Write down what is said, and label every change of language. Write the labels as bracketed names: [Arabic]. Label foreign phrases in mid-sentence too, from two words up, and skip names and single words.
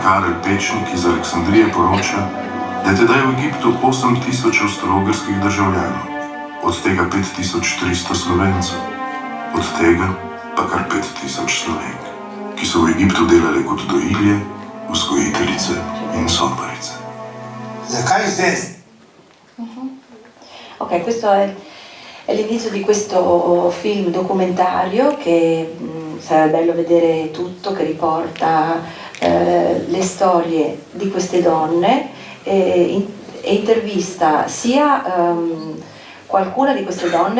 [Slovenian] Karel Pečnik iz Aleksandrije poroča, da je tedaj v Egiptu 8000 avstro-ogrskih državljanov, od tega 5300 Slovencev, od tega pa kar 5000 Slovenk, ki so v Egiptu delali kot dojilje, vzgojiteljice in sobarice. Zakaj zdaj? [Italian] Ok, questo è l'inizio di questo film documentario che sarebbe bello vedere tutto, che riporta le storie di queste donne e intervista sia qualcuna di queste donne